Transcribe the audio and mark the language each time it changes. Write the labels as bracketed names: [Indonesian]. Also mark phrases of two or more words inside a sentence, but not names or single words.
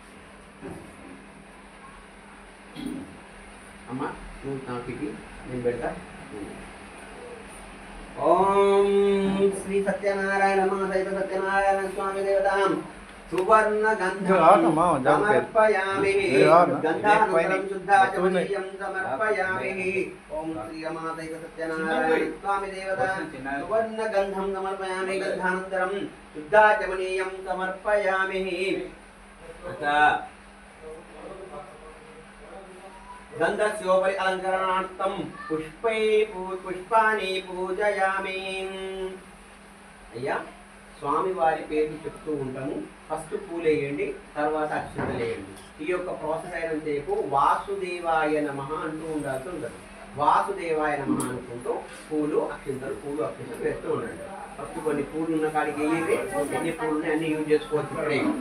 [Telugu] అమ్మా నువ్వు నాకు నేను పెడతా [Sanskrit] ఓం శ్రీ సత్యనారాయణ సహిత సత్యనారాయణ స్వామి దేవతాం సువర్ణ గంధం సమర్పయామి గంధానంతరం శుద్ధాచమనీయం సమర్పయామి ఓం శ్రీ రమా సహిత సత్యనారాయణ స్వామి దేవతాం సువర్ణ గంధం సమర్పయామి గంధానంతరం శుద్ధాచమనీయం సమర్పయామి गंधस्योपरि अलंकरणार्थं पुष्पानि पूजयामि [Telugu] అయ్యా స్వామి వారి పేరు చెప్తూ ఉంటాము ఫస్ట్ పూలు వేయండి తర్వాత అక్షంతలు వేయండి ఈ యొక్క ప్రాసెస్ అయినంతసేపు [Sanskrit] వాసుదేవాయ నమః [Telugu] అంటూ ఉండాల్సి ఉంటుంది [Sanskrit] వాసుదేవాయ నమః [Telugu] అనుకుంటూ పూలు అక్షంతలు వేస్తూ ఉండండి ఫస్ట్ కొన్ని పూలు ఉన్న కాడికి వేయండి ఎన్ని పూలు ఉన్నాయి అన్ని యూజ్ చేసుకోవచ్చు ఇప్పుడే